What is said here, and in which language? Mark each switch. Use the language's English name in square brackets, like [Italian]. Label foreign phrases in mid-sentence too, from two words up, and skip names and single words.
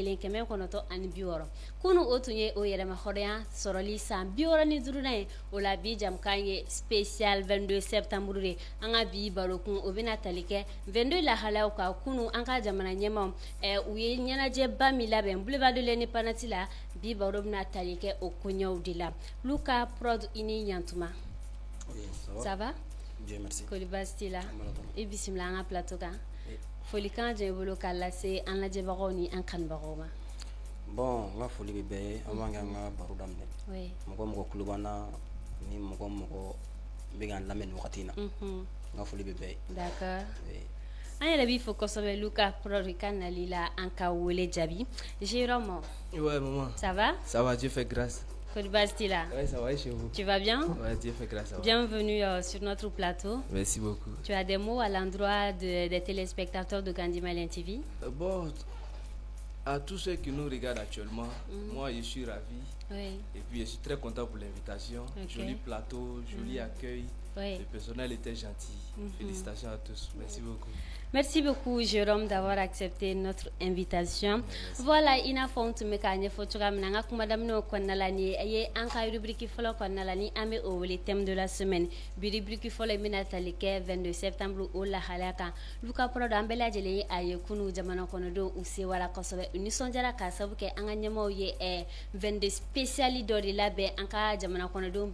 [Bambara] 1960 kunu o tun ye o yɛrɛma hɔrɔnya sɔrɔli san 65 ye o la bi jamukan ye [French] spécial 22 septembre [Bambara] de an ka bi barokun o bɛna tali kɛ 22 lahalayaw kan kunu an ka jamana ɲɛmaw u ye ɲɛnajɛba min labɛn boulevard de l'Indépendance la bi baro bɛna tali kɛ o koɲɛw de la Luka Prod i ni ɲantuma [French] ça va Dieu merci [Bambara] kori baasi t'i la i bisimila an ka plateau kan folikan jɛn i bolo k'a lase an lajɛbagaw ni an kanubagaw ma bon n ka foli bɛ bɛɛ ye an b'an kɛ an ka baro daminɛ mɔgɔ mɔgɔ kulo b'an na ni mɔgɔ mɔgɔ bɛ k'an lamɛn nin wagati in na n ka foli bɛ bɛɛ ye d'accord an yɛrɛ b'i fo kosɛbɛ Luka Prod ka nali la an ka wele jaabi Jérôme [French] ouais maman ça va Dieu fait grâce [Bambara] kori baasi t'i la [French] ouais ça va et chez vous tu vas bien ouais Dieu fait grâce ça va. Bienvenue sur notre plateau. Merci beaucoup. Tu as des mots à l'endroit des téléspectateurs de Gandi Malian TV? Bon, à tous ceux qui nous regardent actuellement, moi je suis ravi. Oui. Et puis je suis très content pour l'invitation. Joli plateau, joli accueil. Oui. Le personnel était gentil. Félicitations à tous. Merci beaucoup. Merci beaucoup Jérôme d'avoir accepté notre invitation. Voilà, [Bambara] ina fɔ n tun bɛ k'a ɲɛfɔ cogoya min na n ka kuma daminɛw kɔnɔna la ni ye an ka rubrique fɔlɔ kɔnɔna la ni an bɛ o wele [French] thème de la semaine [Bambara] bi rubrique fɔlɔ in bɛna tali kɛ [French] 22 septembre [Bambara] o lahalaya kan Luka Prod an bɛɛ lajɛlen ye a ye kunu jamana kɔnɔdenw u sewara kosɛbɛ u nisɔndiyara k'a sabu kɛ an ka ɲɛmaaw ye 22 spécial dɔ de labɛn an ka jamana kɔnɔdenw bɛɛ